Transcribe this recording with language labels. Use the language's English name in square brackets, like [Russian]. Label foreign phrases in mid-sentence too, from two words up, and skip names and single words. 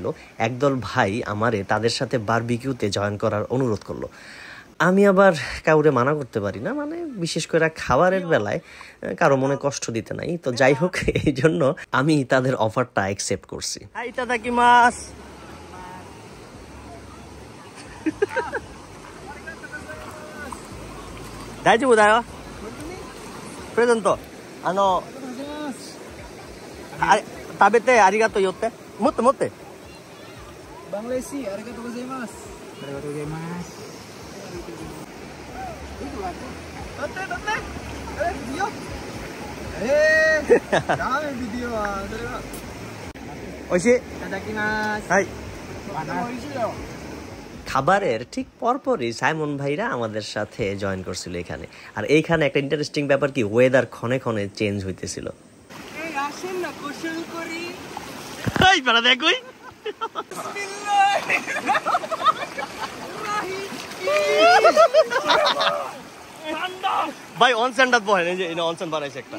[Bangla] একদল ভাই আমারে তাদের সাথে বারবিকিউতে জয়েন করার অনুরোধ করলো। আমি আবার কাউরে মানা করতে পারি না, মানে বিশেষ করে খাবারের বেলায় কারো মনে কষ্ট দিতে নাই। তো যাই হোক, এই জন্য আমি তাদের অফারটা অ্যাকসেপ্ট করছি। [Japanese] ইতাদাকিমাস। 大丈夫だよ。プレゼント。食べてありがとうよって。持って持って。バングラデシュありがとうございます。ありがとうございます。撮って撮って。ビデオ。ダメビデオはそれは。美味しい。いただきます。はい。美味しいよ。 [Bangla] খাবারের ঠিক পরপরই সাইমন ভাইরা আমাদের সাথে জয়েন করছিল এখানে। আর এইখানে একটা ইন্টারেস্টিং ব্যাপার কি, ওয়েদার ক্ষণে ক্ষণে চেঞ্জ হইতেছিল। এই আসেন না গোসল করি। এই বড় দেখুই ভাই অনসেনটা বহেন, এই যে অনসেন বানাইছে একটা।